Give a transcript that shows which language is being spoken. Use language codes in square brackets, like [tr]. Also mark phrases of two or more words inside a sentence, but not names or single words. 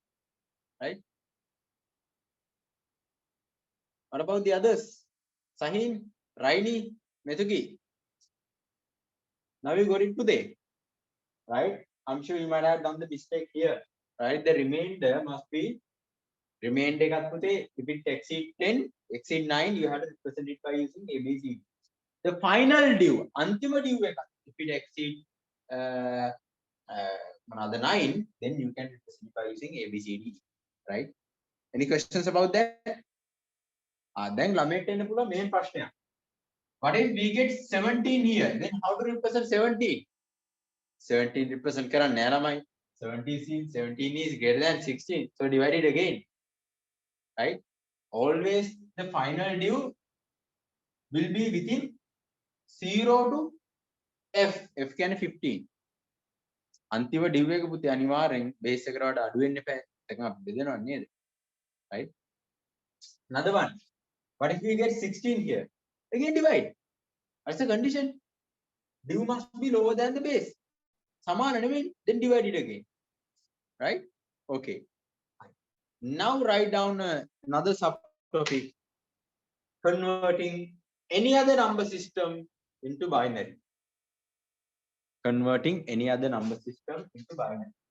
[en] Right? What about the others? Sahin, Raini, Methuki. Now we got it today. Right? I'm sure you might have done the mistake here. Right? The remainder must be remainder [si] එකත් පුතේ, [en] if it exceed 10, exceed 9, you have to represent it by using ABC. The final due, antima due එකත්, if it exceed another 9, then you can represent it by using ABCD. Right? Any questions about that? [si] Then ළමයට එන්න පුළුවන් main ප්‍රශ්නයක්. [en] What if we get 17 here? Then how to represent 17? 17 represent [si] කරන්න නෑ ළමයි. [en] 17 is greater than 16. So divide it again. Right? Always the final due will be within 0 to F. F can 15. [si] අන්තිම due එක පුතේ අනිවාර්යෙන් base එකට වඩා අඩු වෙන්න එපා. ඒක අපි බෙදනවා නේද? [en] Right? Another one. What if we get 16 here? Again divide. That's the condition. Due must be lower than the base. [si] සමාන නෙමෙයි. [en] Then divide it again. Right? Okay. Now write down another subtopic. Converting any other number system into binary. Converting any other number system into binary.